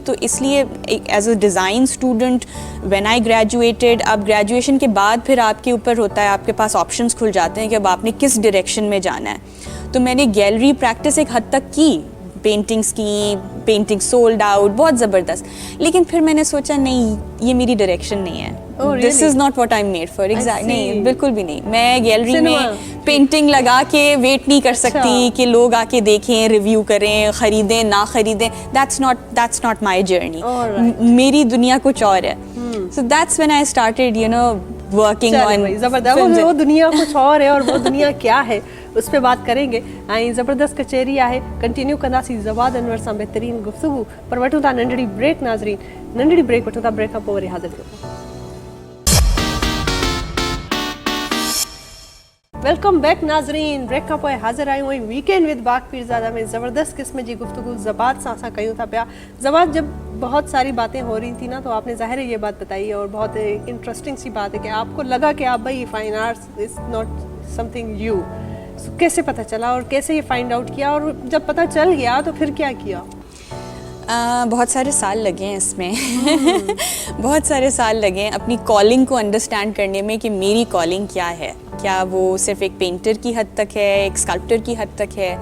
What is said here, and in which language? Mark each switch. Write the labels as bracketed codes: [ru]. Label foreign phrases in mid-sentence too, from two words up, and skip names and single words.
[ur] تو اس لیے [en] as a design student when I graduated, [ur] اب گریجویشن کے بعد پھر آپ کے اوپر ہوتا ہے، آپ کے پاس آپشنز کھل جاتے ہیں کہ اب آپ نے کس ڈائریکشن میں جانا ہے. تو میں نے [en] gallery practice [ur] ایک حد تک کی، پینٹنگز کی, [en] painting sold out, [ur] بہت زبردست، لیکن پھر میں نے سوچا نہیں، یہ میری ڈائریکشن نہیں ہے, [en] This is not what I am made for. [ur] ایگزیکٹ نہیں، بالکل بھی نہیں۔ میں گیلری میں پینٹنگ لگا کے ویٹ نہیں کر سکتی کہ لوگ آ کے دیکھیں، ریویو کریں، خریدیں نہ خریدیں, [en] that's not my journey. [ur] میری دنیا کچھ اور ہے. [en] So that's when I started working on. [ur] زبردست، وہ دنیا کچھ اور ہے اور وہ دنیا کیا ہے اس پر بات کریں گے. [sd] ऐं ज़बरदस्त कचेरी है, कंटिन्यू कंदासीं ज़वाद अनवर सां बहितरीन गुफ्तगू, पर वठूं था नंढड़ी ब्रेक। नाज़रीन, नंढड़ी ब्रेक वठूं था, ब्रेक खां पोइ वरी हाज़िर थियूं। [en] वेलकम बैक [sd] नाज़रीन, ब्रेक खां पोइ हाज़िर आहियूं ऐं वीकेंड विद बाग पीरज़ादा में ज़बरदस्त क़िस्म जी गुफ्तगू ज़बात सां असां कयूं था पिया। ज़बात, [ur] جب بہت ساری باتیں ہو رہی تھی نا، تو آپ نے ظاہر ہے یہ بات بتائی اور بہت انٹرسٹنگ سی بات ہے کہ آپ کو لگا کہ آپ بھائی [en] fine arts is not something you. [ur] کیسے پتا چلا اور کیسے یہ [en] find out [ur] کیا، اور جب پتا چل گیا تو پھر کیا کیا? بہت سارے سال لگے ہیں اس میں بہت سارے سال لگے ہیں اپنی کالنگ کو انڈرسٹینڈ کرنے میں کہ میری کالنگ کیا ہے، کیا وہ صرف ایک پینٹر کی حد تک ہے، ایک اسکلپٹر کی حد تک ہے.